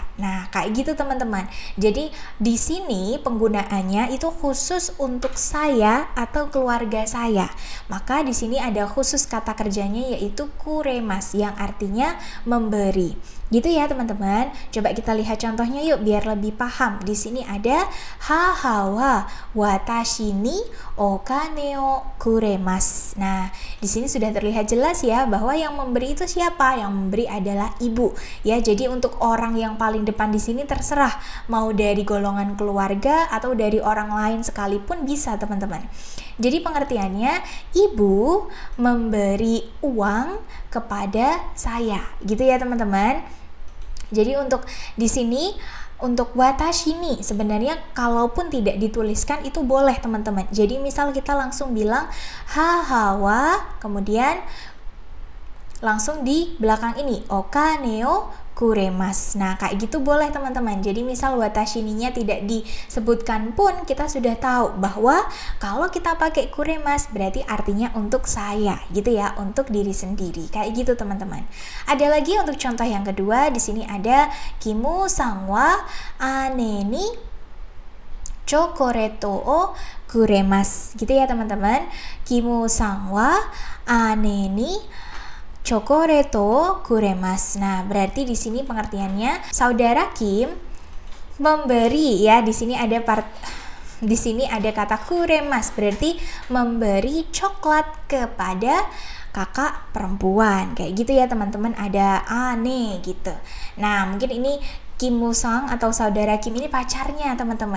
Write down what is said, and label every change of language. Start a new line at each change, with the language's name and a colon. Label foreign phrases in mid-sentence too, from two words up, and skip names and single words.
Indonesian: Nah, kayak gitu teman-teman. Jadi di sini penggunaannya itu khusus untuk saya atau keluarga saya. Maka di sini ada khusus kata kerjanya yaitu kuremas yang artinya memberi. Gitu ya teman-teman. Coba kita lihat contohnya yuk biar lebih paham. Di sini ada
Japanese: 母は私にお金をくれます.
Indonesian: Nah, di sini sudah terlihat jelas ya bahwa yang memberi itu siapa? Yang memberi adalah ibu. Ya, jadi untuk orang yang paling depan di sini terserah mau dari golongan keluarga atau dari orang lain sekalipun bisa, teman-teman. Jadi pengertiannya, ibu memberi uang kepada saya. Gitu ya, teman-teman. Jadi untuk di sini untuk
Japanese: 私に
Indonesian: sebenarnya kalaupun tidak dituliskan itu boleh teman-teman. Jadi misal kita langsung bilang
Japanese: 母は,
Indonesian: kemudian langsung di belakang ini
Japanese: お金をくれます.
Indonesian: Nah, kayak gitu boleh teman-teman. Jadi misal
Japanese: 私に-
Indonesian: nya tidak disebutkan pun kita sudah tahu bahwa kalau kita pakai kuremasu berarti artinya untuk saya, gitu ya, untuk diri sendiri. Kayak gitu teman-teman. Ada lagi untuk contoh yang kedua, di sini ada
Japanese: キムさんは姉にチョコレートをくれます.
Indonesian: Gitu ya teman-teman.
Japanese: キムさんは姉にチョコレートくれます.
Indonesian: Nah, berarti di sini pengertiannya saudara Kim memberi ya. Di sini ada kata kuremasu, berarti memberi coklat kepada kakak perempuan. Kayak gitu ya teman-teman, ada ane gitu. Nah, mungkin ini Kimu-sang atau saudara Kim ini pacarnya teman-teman.